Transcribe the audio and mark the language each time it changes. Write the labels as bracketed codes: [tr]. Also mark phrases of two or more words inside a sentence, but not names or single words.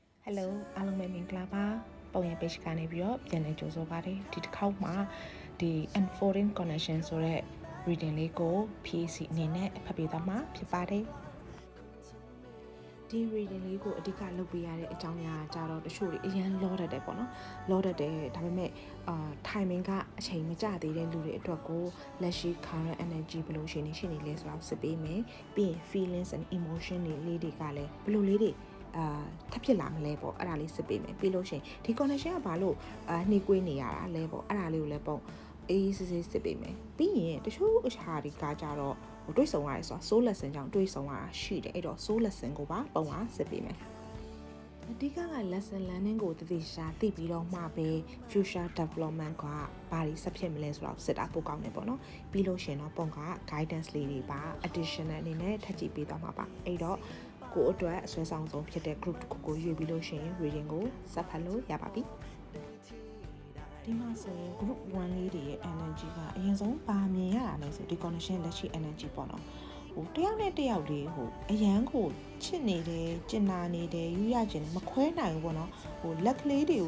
[my] Hello အားလုံးပဲမင်္ဂလာပါပုံရ page ကနေပြီးတော့ပြန်လည်ကြိုဆိုပါတယ်ဒီတစ်ခေါက်မှာဒီ [en] unfolding connection [my] ဆိုတဲ့ reading လေးကို PAC အနေနဲ့ဖတ်ပေးသွားမှာဖြစ်ပါတယ်ဒီ reading လေးကိုအဓိကလုပ်ပေးရတဲ့အကြောင်းအရာကြတော့တချို့တွေအရင်လောတတ်တယ်ပေါ့နော်လောတတ်တယ်ဒါပေမဲ့timing ကအချိန်မကျ သေးတဲ့လူတွေအတွက်ကိုလက်ရှိ [en] current energy [my] ဘယ်လိုရှိနေလဲဆိုတော့စစ်ပေးမယ်ပြီးရင် [en] feelings and emotion [my] တွေလေးတွေကလည်းဘယ်လိုလေးတွေထပ်ဖြစ်လာမလဲပေါ့အဲ့ဒါလေးစစ်ပေးမယ်ပြီးလို့ရှိရင်ဒီ connection ကဘာလို့နှီးကွေးနေရတာလဲပေါ့ အဲ့ဒါလေးကိုလည်းပုံအေးစစ်စစ်ပေးမယ်ပြီးရင်တချို့အခြားတွေကကြတော့တွေးဆုံရတယ်ဆိုတော့ [en] soul lesson [my] ကြောင့်တွေးဆုံရတာရှိတယ်အဲ့တော့ [en] soul lesson [my] ကိုပါပုံပါစစ်ပေးမယ်အ ဓိက [en] lesson learning [my] ကိုတည်တည်ရှာသိပြီးတော့မှပဲ [en] future development [my] ကဘာတွေဆက်ဖြစ်မလဲဆိုတော့စစ်တာပို့ကောင်းတယ်ပေါ့နော်ပြီးလို့ရှိရင် တော့ပုံက guidance လေးတွေပါ additional အနေနဲ့ထပ်ကြည့်ပေးသွားမှာပါအဲ့တော့ကိုအတွက်အဆွဲဆောင်ဆုံးဖြစ်တဲ့ group တစ်ခုကိုရွေးပြီးလို့ရှိရင် reading ကိုဆက်ဖတ်လို့ရပါပြီဒီမှာဆိုရင် group 1လေးတွေရဲ့ energy ကအရင်ဆုံးပါမြင်ရတာလဲဆိုဒီ connection လက်ရှိ energy ပေါ့နော်ဟိုတယောက်နဲ့တယောက်လေးဟိုအရန်ကိုချစ်နေတယ်ကျင်နာနေတယ်ယူရခြင်းမခွဲနိုင်ဘူးပေါ့နော်ဟိုလက်ကလေးတွေကို